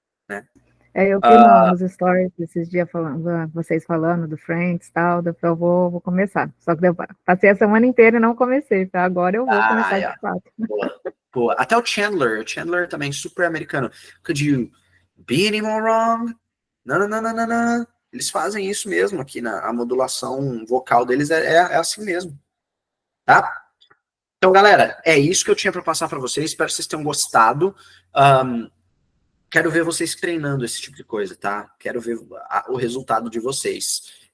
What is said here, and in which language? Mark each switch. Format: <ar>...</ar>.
<pt>Né? Eu vi nos stories esses dias vocês falando do Friends e tal, eu vou começar. Só que eu passei a semana inteira e não comecei, agora eu vou começar de fato. Boa. Até o Chandler também, super americano.</pt> <en>Could you be any more wrong?</en> <pt>Não. Eles fazem isso mesmo aqui, a modulação vocal deles é assim mesmo. Tá? Então, galera, é isso que eu tinha para passar para vocês. Espero que vocês tenham gostado. Quero ver vocês treinando esse tipo de coisa, tá? Quero ver o resultado de vocês.</pt>